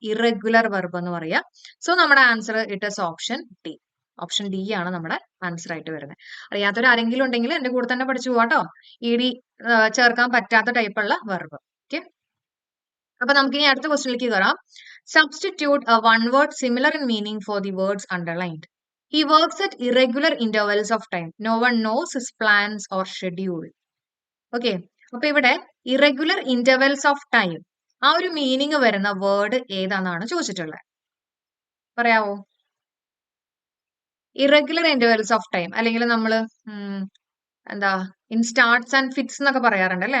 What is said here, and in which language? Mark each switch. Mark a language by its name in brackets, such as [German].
[Malayalam] Irregular verb എന്ന് പറയാ. So നമ്മുടെ answer it is option D. Option D ആണ് നമ്മുടെ ആൻസർ ആയിട്ട് വരുന്നത്. അറിയാത്തൊരു ആരെങ്കിലും ഉണ്ടെങ്കിൽ എന്റെ കൂടെ തന്നെ പഠിച്ചു പോവാട്ടോ, ഇ ഡി ചേർക്കാൻ പറ്റാത്ത ടൈപ്പുള്ള വെർബ്. ഓക്കെ, അപ്പൊ നമുക്ക് ഇനി അടുത്ത ക്വസ്റ്റ്യനിലേക്ക് കയറാം. [English] Substitute a one word similar in meaning for the words underlined. He works at irregular intervals of time. No one knows his plans or schedule. [Malayalam] Okay, അപ്പൊ ഇവിടെ ഇറഗുലർ ഇന്റർവെൽസ് ഓഫ് ടൈം, ആ ഒരു മീനിങ് വരുന്ന word ഏതാണെന്നാണ് ചോദിച്ചിട്ടുള്ളത്. പറയാവോ? Irregular intervals of time, അല്ലെങ്കിൽ നമ്മൾ എന്താ ഇൻ സ്റ്റാർട്ട്സ് ആൻഡ് ഫിറ്റ്സ് എന്നൊക്കെ പറയാറുണ്ട് അല്ലെ?